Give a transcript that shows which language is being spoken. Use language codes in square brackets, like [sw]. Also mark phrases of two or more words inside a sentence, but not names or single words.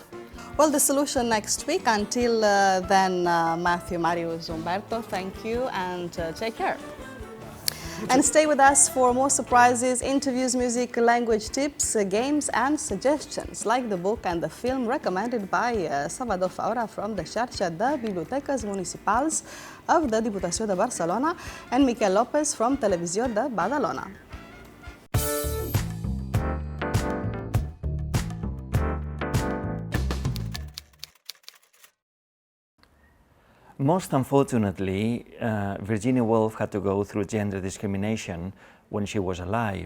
[en] Well, the solution next week. Until then, Matthew, Marius, Humberto, thank you and take care. And stay with us for more surprises, interviews, music, language tips, games and suggestions, like the book and the film recommended by Salvador Faura from the Xarxa de Bibliotecas Municipals of the Diputació de Barcelona and Miquel López from Televisió de Badalona. Most unfortunately, Virginia Woolf had to go through gender discrimination when she was alive.